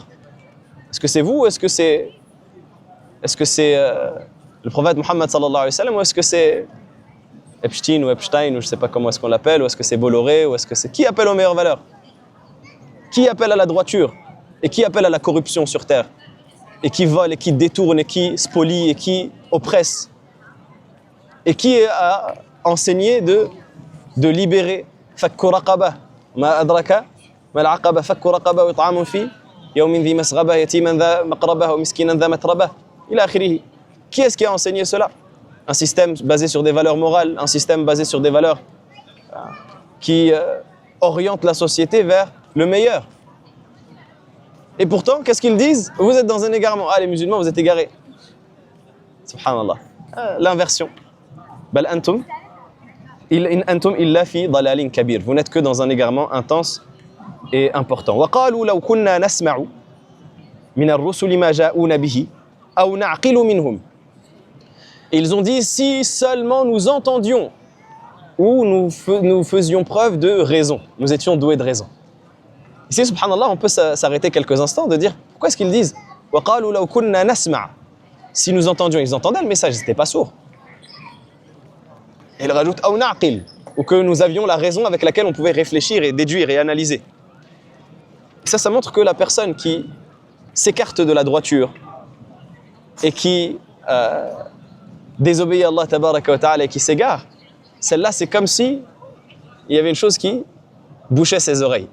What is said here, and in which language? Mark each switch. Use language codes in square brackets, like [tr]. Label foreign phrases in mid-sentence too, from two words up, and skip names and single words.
[fr] Est-ce que c'est vous ou est-ce que c'est le prophète Mohammed [ar] صلى الله عليه وسلم [fr] ou est-ce que c'est Epstein ou je ne sais pas comment est-ce qu'on l'appelle, ou est-ce que c'est Bolloré, ou est-ce que c'est... Qui appelle aux meilleures valeurs? Qui appelle à la droiture? Et qui appelle à la corruption sur terre? Et qui vole, et qui détourne, et qui spolie, et qui oppresse? Et qui a enseigné de libérer? [ar] فك رقبة ما أدراك ما العقبة فك رقبة وإطعام في يوم ذي مسغبة يتيما ذا مقربة ومسكينا ذا متربة إلى آخره. [fr] Qui est-ce qui a enseigné cela? Un système basé sur des valeurs morales, un système basé sur des valeurs qui orientent la société vers le meilleur. Et pourtant, qu'est-ce qu'ils disent? Vous êtes dans un égarement. Ah, les musulmans, vous êtes égarés. Subhanallah. L'inversion. [ar] بل أنتم إن أنتم إلا في ضلال كبير. [fr] Vous n'êtes que dans un égarement intense et important. [ar] وقالوا لو كنا نسمع من الرسل ما جاءونا به أو نعقل منهم. [fr] Et ils ont dit, si seulement nous entendions ou nous faisions preuve de raison, nous étions doués de raison. Ici, subhanallah, on peut s'arrêter quelques instants de dire, pourquoi est-ce qu'ils disent [ar] وَقَالُوا لَوْ كُنَّا نَسْمَعُ. [fr] Si nous entendions, ils entendaient le message, ils n'étaient pas sourds. Et ils rajoutent [ar] أَوْ نَعْقِلْ, [fr] ou que nous avions la raison avec laquelle on pouvait réfléchir et déduire et analyser. Et ça montre que la personne qui s'écarte de la droiture et qui désobéit à Allah [ar] تبارك وتعالى [fr] et qui s'égare, celle-là c'est comme si il y avait une chose qui bouchait ses oreilles.